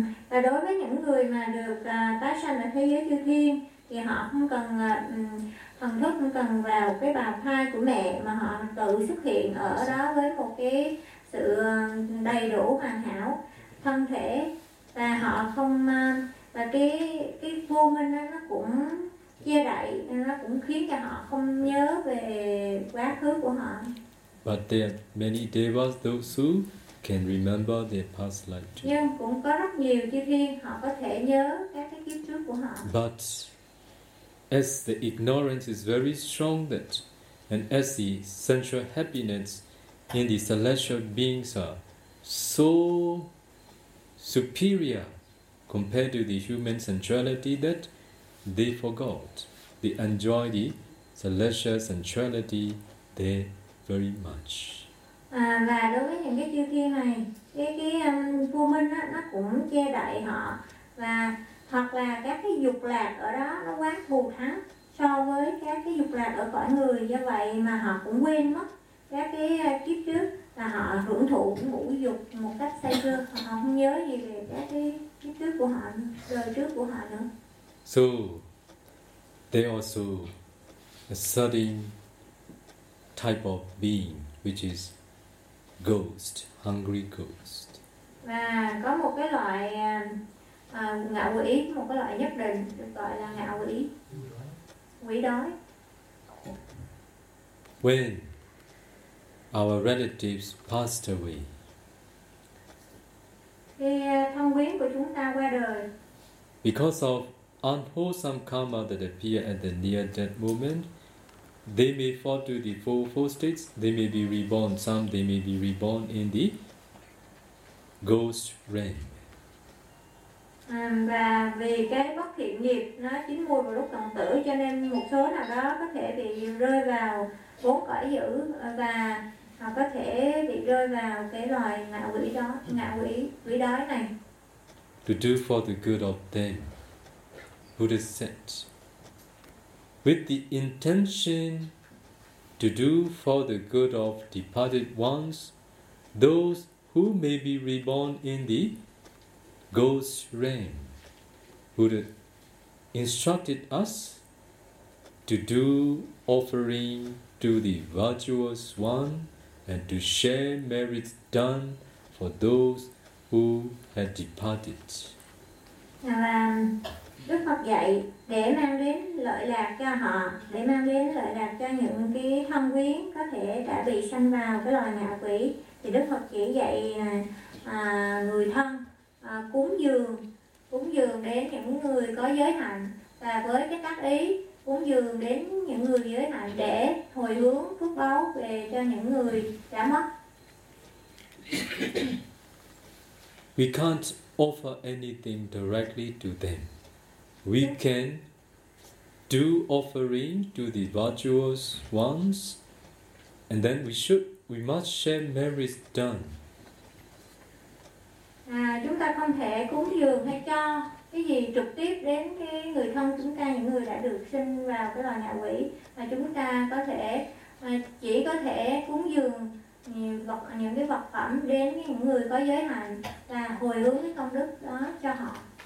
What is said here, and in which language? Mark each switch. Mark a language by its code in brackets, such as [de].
[vi] Và đối với những người mà được tái sanh ở thế giới chư thiên thì họ không cần thần thức không cần vào cái bào thai của mẹ, mà họ tự xuất hiện ở đó với một cái sự đầy đủ hoàn hảo thân thể, và họ không và cái vô minh nó cũng che đậy, nó cũng khiến cho họ không nhớ về quá khứ của họ. [en] But there are many devas, those who can remember their past life too. [vi] Nhưng cũng có rất nhiều chư thiên họ có thể nhớ các cái kiếp trước của họ. [en] But as the ignorance is very strong, that and as the sensual happiness in the celestial beings are so superior compared to the human sensuality, that they forgot, they enjoy the celestial sensuality there very much. [vi] Và đối với những cái chư thiên này, cái vô minh á, nó cũng che đậy họ, và hoặc là các cái dục lạc ở đó nó quá thù thắng so với các cái dục lạc ở cõi người, do vậy mà họ cũng quên mất các cái kiếp trước, là họ hưởng thụ ngũ dục một cách say sưa, họ không nhớ gì về các cái kiếp trước của họ, đời trước của họ nữa. [en] So they also a certain type of being which is ghost, hungry ghost. [vi] Và có một cái loại ngạ quỷ, một cái loại nhất định được gọi là ngạ quỷ, quỷ đói. [en] When our relatives passed away. [vi] Thì thân quyến của chúng ta qua đời. [en] Because of unwholesome karma that appear at the near-death moment, they may fall to the fourfold states, they may be reborn, some they may be reborn in the ghost realm. [vi] Và vì cái bất thiện nghiệp nó chín muồi vào lúc cận tử, cho nên một số nào đó có thể bị rơi vào bốn cõi dữ và có thể bị rơi vào cái loài ngạ quỷ đó, ngạ quỷ quỷ đói này. [en] To do for the good of them, Buddha said, with the intention to do for the good of departed ones, those who may be reborn in the ghost realm, Buddha instructed us to do offering to the virtuous one and to share merits done for those who had departed. [vi] Đức Phật dạy để mang đến lợi lạc cho họ, để mang đến lợi lạc cho những cái thân quyến có thể đã bị sanh vào cái loài ngạ quỷ, thì Đức Phật chỉ dạy người thân cúng dường đến những người có giới hạnh, và với cái tác ý cúng dường đến những người giới hạnh để hồi hướng phước báu về cho những người đã mất. [en] We can't offer anything directly to them. We can do offering to the virtuous ones, and then we must share merits done. [vi] Chúng ta không thể cúng dường hay cho cái gì trực tiếp đến cái người thân chúng ta, những người đã được sinh vào cái loài ngạ quỷ, mà chúng ta có thể chỉ có thể cúng dường những cái vật phẩm đến những người có giới hạnh và hồi hướng cái công đức đó cho họ.